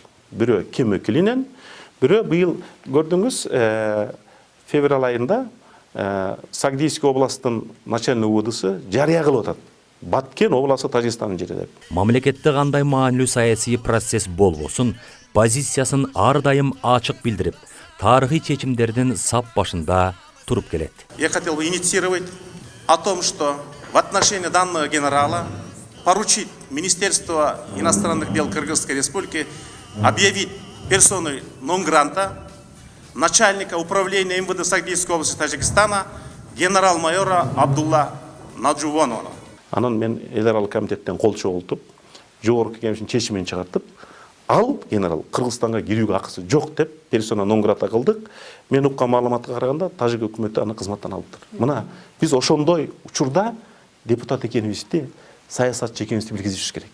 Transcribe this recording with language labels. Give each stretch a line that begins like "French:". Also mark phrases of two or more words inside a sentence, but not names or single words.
Kyrgyz: Бирөө Kimmo Kiljuneni, бирөө быйыл көрдүңүз февраль айында Сагдийский областын начальный УВДсы жарыя кылып атат. Баткен обласы Тажикстандын жери деп. Мамлекетте кандай маанилүү саясий процесс болбосун, позициясын ар дайым ачык билдирип, тарыхый чечимдердин сап башында туруп келет.
Russian: Я хотел бы инициировать о том, что в отношении данного генерала поручить Министерству иностранных дел Кыргызской Республики объявить персоной нон-гранта начальника управления МВД Сагдийской области Тажикстана генерал-майора Абдулла Наджувонова.
Kyrgyz: Анан мен эл аралык комитеттен кол чогултуп, жогорку кеңештин чечимин чыгартып, ал генерал Кыргызстанга кирүүгө акысы жок деп персона нон грата кылдык. Мен уккан маалыматка караганда Тажик өкмөтү аны кызматтан алыптыр. Мына биз ошондой учурда депутат экенибизди, саясатчы экенибизди билгизишибиз керек.